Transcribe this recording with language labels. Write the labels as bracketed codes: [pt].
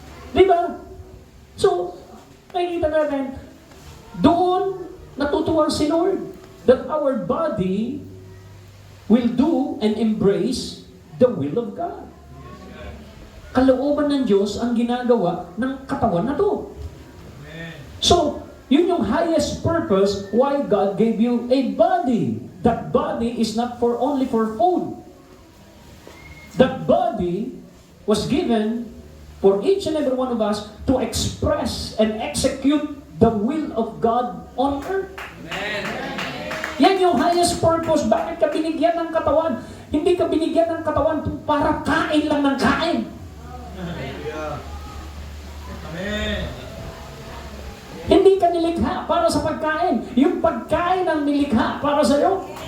[tl] Diba? So, nakikita natin, doon natutuwa si Lord [en] that our body will do and embrace the will of God. [tl] Kalooban ng Diyos ang ginagawa ng katawan na to. So, yun yung [en] highest purpose why God gave you a body. that body is not for only for food. That body was given for each and every one of us to express and execute the will of God on earth. [tl] Yan yung highest purpose. Bakit ka binigyan ng katawan? Hindi ka binigyan ng katawan para kain lang ng kain. Amen. Hindi ka nilikha para sa pagkain. Yung pagkain ang nilikha para sa iyo.